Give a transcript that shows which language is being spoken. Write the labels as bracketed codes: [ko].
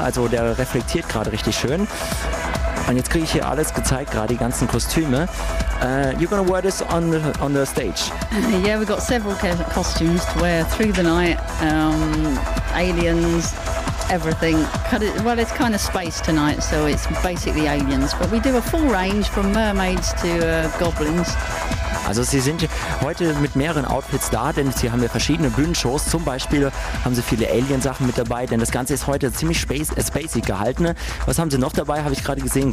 [de] Also der reflektiert gerade richtig schön. Und jetzt kriege ich hier alles gezeigt, gerade die ganzen Kostüme. [en] You're gonna wear this on the stage? Yeah, we've got several costumes to wear through the night. Aliens, everything. Well, it's kind of space tonight, so it's basically aliens. But we do a full range from mermaids to goblins. [de] Also sie sind heute mit mehreren Outfits da, denn sie haben ja verschiedene Bühnenshows. Zum Beispiel haben sie viele Alien-Sachen mit dabei, denn das Ganze ist heute ziemlich spacey gehalten. Was haben sie noch dabei, habe ich gerade gesehen.